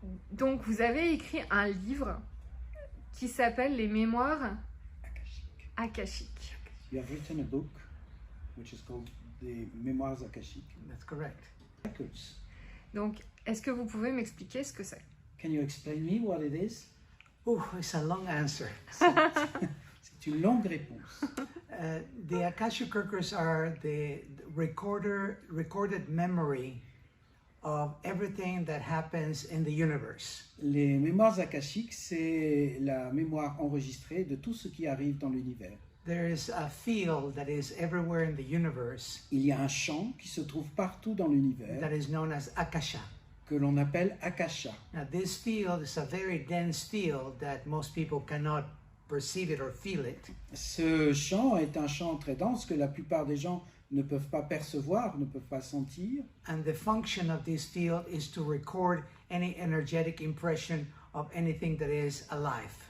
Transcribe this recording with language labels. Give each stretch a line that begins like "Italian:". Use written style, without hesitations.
French: Donc vous avez écrit un livre qui s'appelle Les Mémoires akashiques.
English: You have written a book which is called The Memoirs Akashiques. That's correct. Records.
French: Donc est-ce que vous pouvez m'expliquer ce que c'est?
English: Can you explain me what it is? Oh, it's a long answer.
French: C'est une longue réponse.
English: The Akashic Records are the recorded memory of everything that happens in the universe.
French: Les mémoires akashiques, c'est la mémoire enregistrée de tout ce qui arrive dans l'univers.
English: There is a field that is everywhere in the universe
French: Il y a un champ qui se trouve partout dans l'univers
English: that is known as Akasha.
French: que l'on appelle Akasha.
English: Now, this field is a very dense field that most people cannot perceive it or feel it.
French: Ce champ est un champ très dense que la plupart des gens ne peuvent pas percevoir, ne peuvent pas sentir.
English: And the function of this field is to record any energetic impression of anything that is alive.